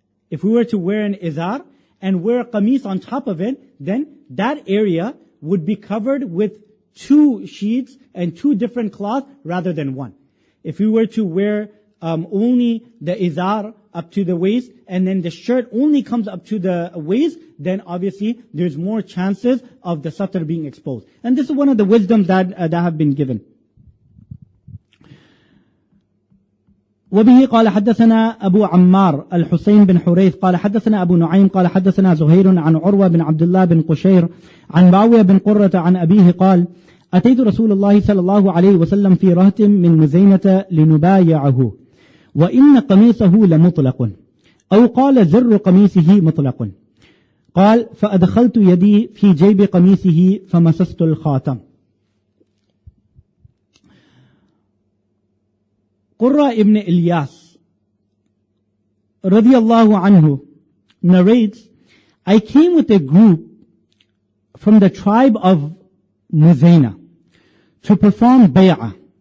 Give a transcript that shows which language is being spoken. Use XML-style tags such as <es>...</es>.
<en>If we were to wear an izar and wear a qamis on top of it, then that area would be covered with two sheets and two different cloths rather than one. If we were to wear only the izar up to the waist, and then the shirt only comes up to the waist, then obviously there's more chances of the satar being exposed. And this is one of the wisdoms that have been given.</en> <ar>وبه قال حدثنا أبو عمار الحسين بن حريث قال حدثنا أبو نعيم قال حدثنا زهير عن عروة بن عبد الله بن قشير عن معاوية بن قرة عن أبيه قال أتيت رسول الله صلى الله عليه وسلم في رهط من مزينة لنبايعه وإن قميصه لمطلق أو قال زر قميصه مطلق قال فأدخلت يدي في جيب قميصه فمسست الخاتم.</ar> <en>Qurra ibn Ilyas radiyallahu anhu narrates, I came with a group from the tribe of Muzayna to perform bay'ah.</en>